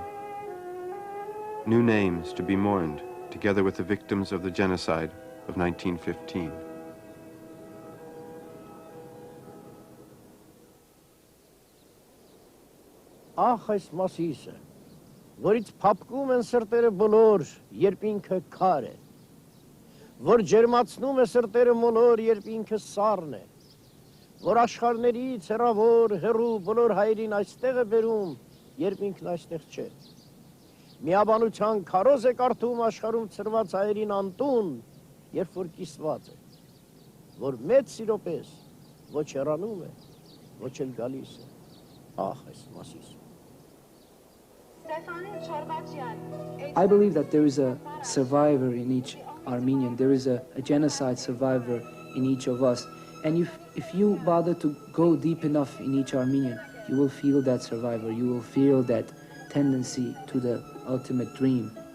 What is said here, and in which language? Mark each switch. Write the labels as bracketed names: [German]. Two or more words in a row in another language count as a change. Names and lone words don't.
[English] New names to be mourned, together with the victims of the genocide of 1915. [Armenian] Ախ այս մասիսը, որից փափկում են սրտերը բոլոր, երբ ինքը քար է, որ ջերմացնում է սրտերը մոլոր, երբ ինքը սառն է, որ աշխարհներից հեռավոր, հեռու բոլոր հայերին այստեղ է բերում, երբ ինքն այստեղ չէ։ Միաբանության քարոզ է կարդում աշխարհում ծրված հայերին անտուն, երբ որ կիսված է, որ մեծ սիրո պես ոչ հեռանում է, ոչ էլ գալիս է։ Ախ այս մասիսը։ [English] I believe that there is a survivor in each Armenian. There is a genocide survivor in each of us. And if you bother to go deep enough in each Armenian, you will feel that survivor. You will feel that tendency to the ultimate dream.